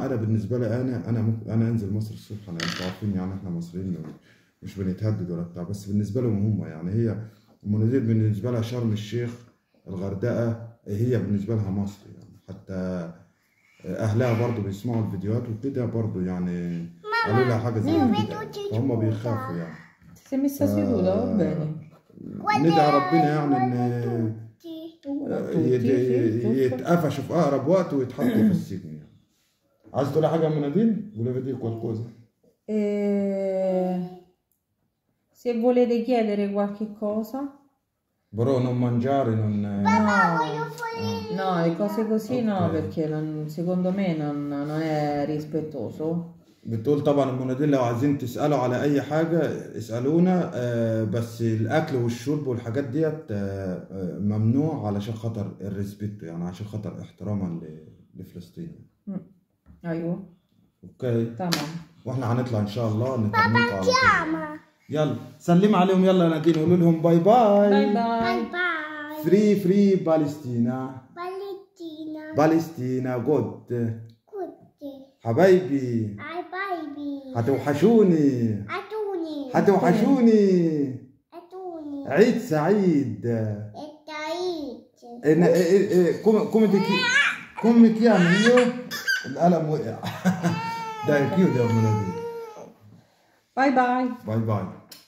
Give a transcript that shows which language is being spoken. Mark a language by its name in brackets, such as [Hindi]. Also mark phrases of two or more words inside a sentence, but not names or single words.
[Arabic] انا بالنسبه لي انا انزل مصر الصبح. انا انتوا عارفين يعني احنا مصريين مش بنتهدد ولا بتاع، بس بالنسبه لهم هم يعني هي المناديل بالنسبه لها شرم الشيخ الغردقه هي بالنسبه لها مصر يعني. حتى اهلها برضو بيسمعوا الفيديوهات وكده برضو يعني قالوا لها حاجه زي كده فهم بيخافوا يعني. [Italian] Si è messa seduta, va bene. [Arabic] ندعي ربنا يعني ان يتقفشوا في اقرب وقت ويتحطوا في السجن يعني. عايز تقولي حاجه يا منادين؟ [Italian] volevi dire qualcosa? Se volete chiedere qualche cosa. Però non mangiare, non... No, le cose così okay. No, perché secondo me non è rispettoso. [Arabic] بتقول طبعا المناديل لو عايزين تسألوا على أي حاجة اسألونا، بس الأكل والشرب والحاجات ديت ممنوع علشان خاطر الريسبكت يعني، عشان خاطر احتراما لفلسطين. أيوه. أوكي. تمام. وإحنا هنطلع إن شاء الله نطمنكم على كده. يلا سلم عليهم يلا يا نادين قولوا لهم [English] bye bye. bye bye. Free Palestina. Palestina good. [Arabic] حبايبي هتوحشوني. عيد سعيد. [Italian] come chiami io؟ [Arabic] القلم وقع. ده كيو ده يا مناديل. [English] bye bye. bye bye.